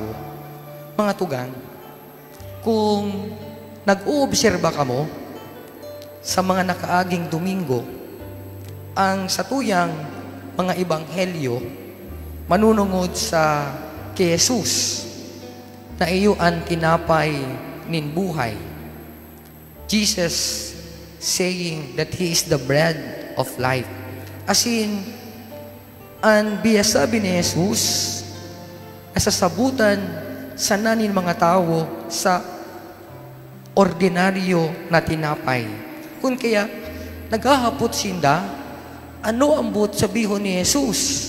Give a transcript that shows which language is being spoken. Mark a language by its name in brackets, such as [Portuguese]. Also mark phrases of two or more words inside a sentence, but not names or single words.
[Bikol] Mga tugang, kung nag-uobserba ka mo sa mga nakaaging Domingo, ang satuyang mga ebanghelyo manunungod sa kay Jesus na iyo ang tinapay nin buhay. [English] Jesus saying that He is the bread of life. As in, [Bikol] ang biyasabi ni Jesus nasasabutan sa nanin mga tao sa ordinaryo na tinapay. Kung kaya, naghahapot sinda, ano ang buot sabihon ni Jesus?